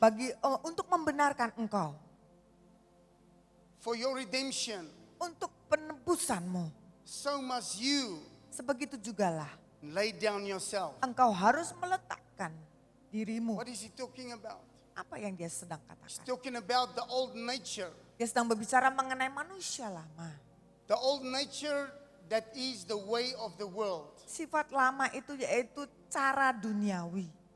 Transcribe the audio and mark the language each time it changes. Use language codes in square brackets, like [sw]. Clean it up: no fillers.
[id] bagi untuk membenarkan engkau, [en] for your redemption, [id] untuk penebusanmu, [en] so must you [id] sebegitu jugalah [en] lay down yourself. [id] engkau harus meletakkan dirimu. [en] What is he talking about? [id] Apa yang dia sedang [en] He's [id] katakan? [en] talking about the old nature. [id] Dia sedang berbicara mengenai manusia lama. [en] The old nature that is the way of the world. [id] Sifat lama itu yaitu cara duniawi,